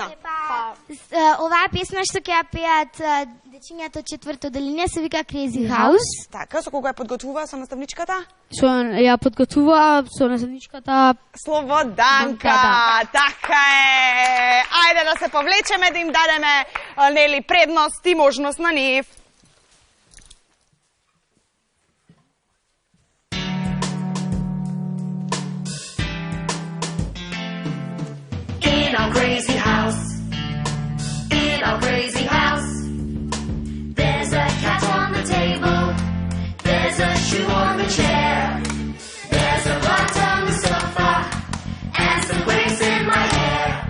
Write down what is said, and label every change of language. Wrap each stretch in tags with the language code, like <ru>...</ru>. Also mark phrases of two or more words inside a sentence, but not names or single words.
<mk>Оваа песна што ќе ја пеат дечињата од четврто деление се вика Crazy House. Така, со кога ја подготвува со наставничката? Ја подготвува со наставничката Слободанка. Така е. Ајде да се повлечеме, да им дадеме нели предност и можност на нив.</mk> <en>In our crazy house, in our crazy house, there's a cat on the table, there's a shoe on the chair, there's a plant on the sofa, and some waves in my hair.</en>